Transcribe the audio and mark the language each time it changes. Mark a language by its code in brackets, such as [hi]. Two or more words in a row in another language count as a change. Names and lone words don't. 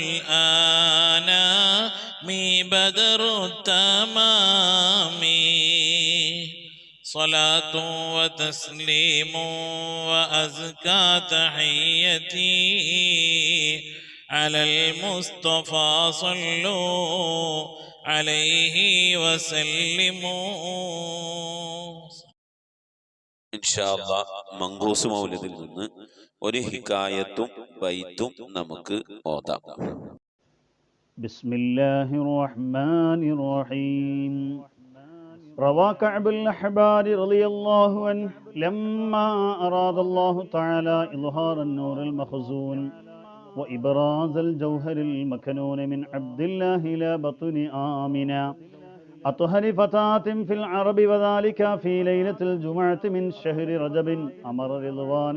[ar] الأنام بدر التمام صلاة وتسليم وأزكى تحيتي على المصطفى صلوا عليه وسلموا. إن شاء الله [ml] മങ്കൂസ് മൗലിദിൽ നിന്ന് ഒരു ഹിക്കായത്തും ബൈത്തും നമുക്ക് ഓതാം. [ar] بسم الله الرحمن الرحيم. روى كعب الأحبار رضي الله عنه لما أراد الله تعالى إظهار النور المخزون وإبراز الجوهر المكنون من عبد الله إلى بطن آمنة أطهر فتاة في العرب وذلك في ليلة الجمعة من شهر رجب أمر رضوان